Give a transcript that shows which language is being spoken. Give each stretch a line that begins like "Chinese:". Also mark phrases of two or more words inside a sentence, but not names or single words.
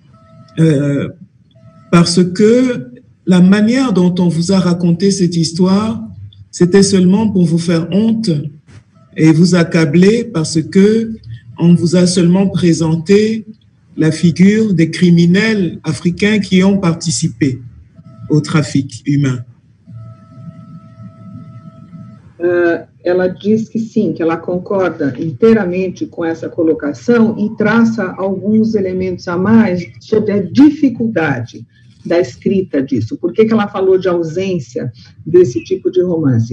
French: Parce que la manière dont on vous a raconté cette histoire, c'était seulement pour vous faire honte et vous accabler parce que on vous a seulement présenté la figure des criminels africains qui ont participé au trafic humain.
Portuguese: Ela diz que sim, que ela concorda inteiramente com essa colocação e traça alguns elementos a mais sobre a dificuldade da escrita disso. Por que ela falou de ausência desse tipo de romance?